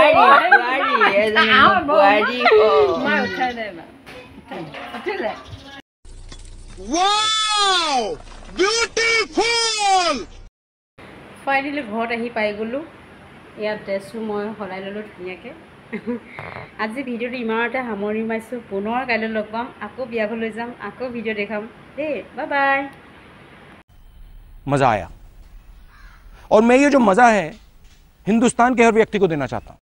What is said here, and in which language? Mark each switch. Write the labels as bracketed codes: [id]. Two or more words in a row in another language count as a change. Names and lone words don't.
[as] ফাইনেলি ঘৰত আহি পাই গ'লোঁ। ইয়াত ড্ৰেছটো মই সলাই ল'লোঁ ধুনীয়াকৈ। আজি ভিডিঅ'টো ইমানতে সামৰণি মাৰিছোঁ। পুনৰ কাইলৈ লগ পাম, আকৌ বিয়া ঘৰলৈ যাম, আকৌ ভিডিঅ' দেখাম দেই। বাই বাই। [hi] मजा आया और मैं ये जो मजा है हिंदुस्तान के हर व्यक्ति को देना चाहता हूं।